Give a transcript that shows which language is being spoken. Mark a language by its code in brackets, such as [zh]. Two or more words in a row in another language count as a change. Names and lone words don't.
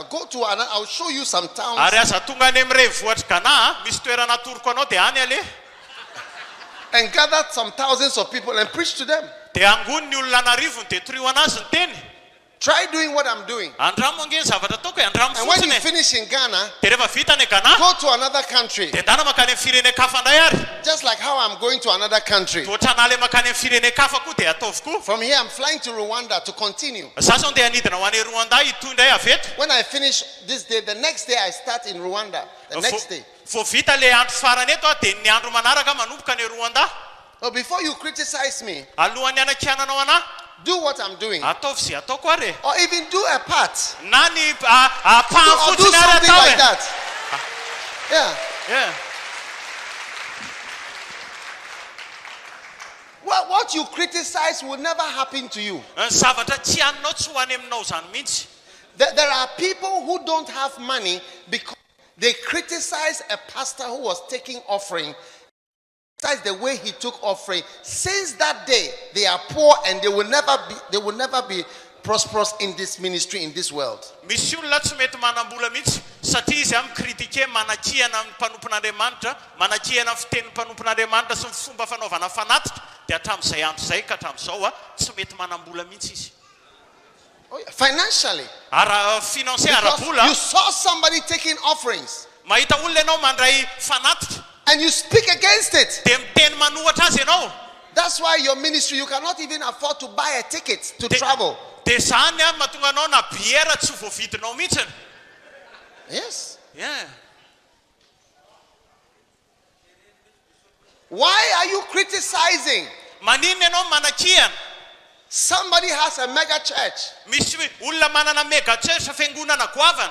[en] Go to another. I'll show you some towns. [mg] Ary aza tonga any amin'ny renivohitra Ghana, misy toerana atoroko anao dia any ale. [en] And gather some thousands of people and preach to them. [mg] Dia angony ny olona anarivony dia toroy anazy ny teny. [en] Try doing what I'm doing. [mg] Andramo ange ny zavatra ataoko e, andramo [en] And when you [mg] fotsiny. [en] finish in Ghana, [mg] Dia rehefa vita any Ghana, [en] go to another country. [mg] dia ndana makany amin'ny firenen-kafa indray ary. [en] Just like how I'm going to another country. [mg] Ohatran'ale makany amin'ny firenen-kafa koa dia ataovoko. [en] From here, I'm flying to Rwanda to continue. [mg] Sasa dia anidina ho any Rwanda itoy indray avy eto. [en] When I finish this day, the next day I start in Rwanda. The next day. [mg] Vo vita le andro farany eto dia ny andro manaraka manomboka any Rwanda. [en] So before you criticize me, [mg] Alohan'ny anakiananao ana, [en] do what I'm doing. [mg] ataovy zay ataoko ary. [en] Or even do a part. [mg] Na ny [en] Or do [mg] pahafotsiny ary [en] something [mg] atao [en] like [mg] e. [en] that. Yeah. Yeah. What you criticize will never happen to you. [mg] Zavatra tsy haninao tsy ho any aminao zany mihitsy. [en] There are people who don't have money because they criticize a pastor who was taking offering. Criticize the way he took offering. Since that day, they are poor and they will never be prosperous in this ministry, in this world. [mg] Misy olona tsy mety manambola mihitsy satria izy amin'ny kritike manakihana amin'ny mpanompon'Andriamanitra, manakihana amin'ny fitenin'ny mpanompon'Andriamanitra sy ny fomba fanaovana fanatitra, dia hatramin'izay andro izay ka hatramin'izao tsy mety manambola mihitsy izy. [en] Financially. [mg] Financier ara-bola. [en] You saw somebody taking offerings. [mg] Mahita olona ianao mandray fanatitra. [en] And you speak against it. [mg] Dia miteny manohatra azy ianao. [en] That's why your ministry, you cannot even afford to buy a ticket to travel. [mg] Dia zany mahatonga anao na biera tsy voavidinao mihitsy. [en] Yes. Yeah. Why are you criticizing? [mg] Maninona ianao manakihana? [en] Somebody has a mega church. [mg] Misy olona manana [en] mega church [mg] fiangonana goavana.